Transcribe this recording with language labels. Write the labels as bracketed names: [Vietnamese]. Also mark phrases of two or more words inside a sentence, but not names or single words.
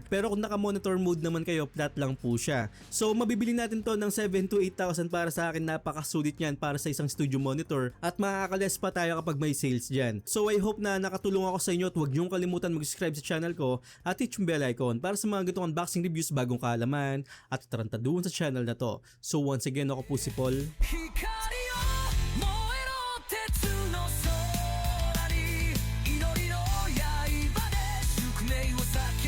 [Filipino] Pero kung naka- [English] monitor mode [Filipino] naman kayo, flat lang po siya. So mabibili natin to ng 7,000 to 8,000 para sa akin. Napakasulit niyan para sa isang [English] studio monitor, [Filipino] at makakales pa tayo kapag may sales dyan. So [English] I hope [Filipino] na nakatulong ako sa inyo, at huwag niyong kalimutan mag-subscribe sa channel ko at hit yung [English] bell icon [Filipino] para sa mga ganitong [English] unboxing reviews, [Filipino] bagong kaalaman, at tarantaduhan sa channel na to. So once again, ako po si Paul. [Japanese] 光よ燃えろ鉄の空に祈りの [English] what's up?